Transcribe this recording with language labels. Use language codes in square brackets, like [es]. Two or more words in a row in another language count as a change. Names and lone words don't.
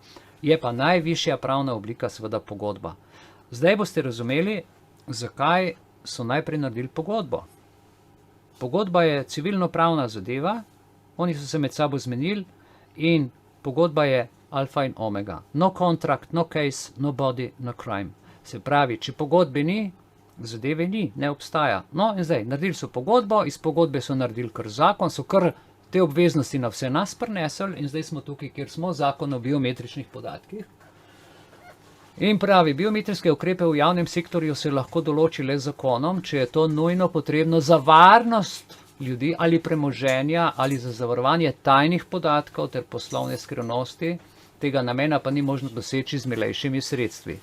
[sl] Je pa najvišja pravna oblika seveda pogodba. Zdaj boste razumeli, zakaj so najprej naredili pogodbo. Pogodba je civilno-pravna zadeva, oni so se med sabo zmenili in pogodba je alfa in omega. [en] No contract, no case, no body, no crime. [sl] Se pravi, če pogodbe ni, zadeve ni, ne obstaja. No in zdaj, naredili so pogodbo, iz pogodbe so naredili kar zakon, so kar te obveznosti na vse nas prenesli in zdaj smo tukaj, kjer smo, zakon o biometričnih podatkih. In pravi, biometrijske ukrepe v javnem sektorju se lahko določi le z zakonom, če je to nujno potrebno za varnost ljudi ali premoženja ali za zavarovanje tajnih podatkov ter poslovne skrivnosti, tega namena pa ni možno doseči z milejšimi sredstvi.